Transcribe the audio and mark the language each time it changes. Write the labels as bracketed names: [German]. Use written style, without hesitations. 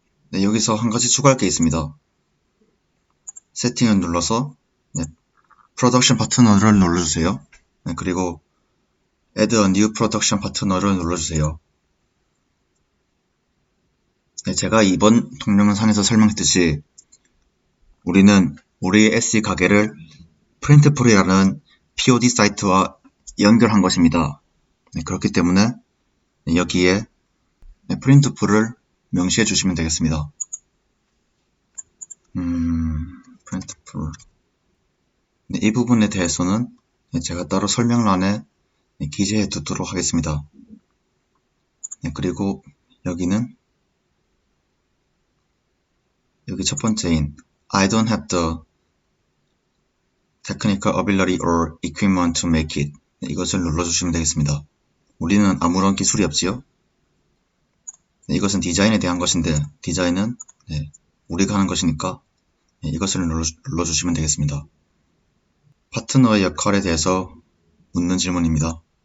[Korean] 네, 여기서 한 가지 추가할 게 있습니다. 세팅을 눌러서 프로덕션 파트너를 눌러주세요. 네, 그리고 Add a New Production Partner를 눌러주세요. 네, 제가 이번 동영상에서 설명했듯이 우리는 우리의 SE 가게를 프린트풀이라는 POD 사이트와 연결한 것입니다. 네, 그렇기 때문에 여기에 프린트풀을 명시해 주시면 되겠습니다. 프린트풀. 네, 이 부분에 대해서는 제가 따로 설명란에 기재해 두도록 하겠습니다. 네, 그리고 여기는 여기 첫 번째인 [English] I don't have the technical ability or equipment to make it. [Korean] 네, 이것을 눌러주시면 되겠습니다. 우리는 아무런 기술이 없지요. 네, 이것은 디자인에 대한 것인데 디자인은 우리가 하는 것이니까 이것을 눌러주시면 되겠습니다. 파트너의 역할에 대해서 묻는 질문입니다.